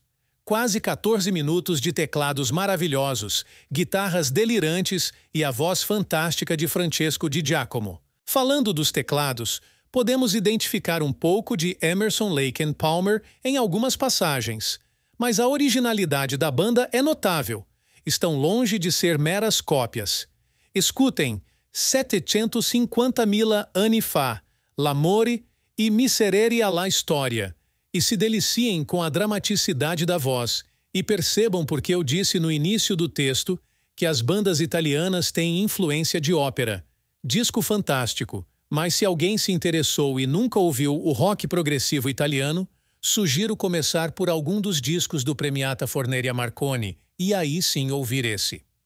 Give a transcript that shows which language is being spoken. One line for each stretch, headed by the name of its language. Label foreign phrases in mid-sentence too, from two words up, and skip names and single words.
Portuguese: Quase 14 minutos de teclados maravilhosos, guitarras delirantes e a voz fantástica de Francesco Di Giacomo. Falando dos teclados, podemos identificar um pouco de Emerson, Lake and Palmer em algumas passagens, mas a originalidade da banda é notável. Estão longe de ser meras cópias. Escutem 750.000 anni fa, L'amore e Miserere alla storia, e se deliciem com a dramaticidade da voz, e percebam porque eu disse no início do texto que as bandas italianas têm influência de ópera. Disco fantástico, mas se alguém se interessou e nunca ouviu o rock progressivo italiano, sugiro começar por algum dos discos do Premiata Forneria Marconi, e aí sim ouvir esse.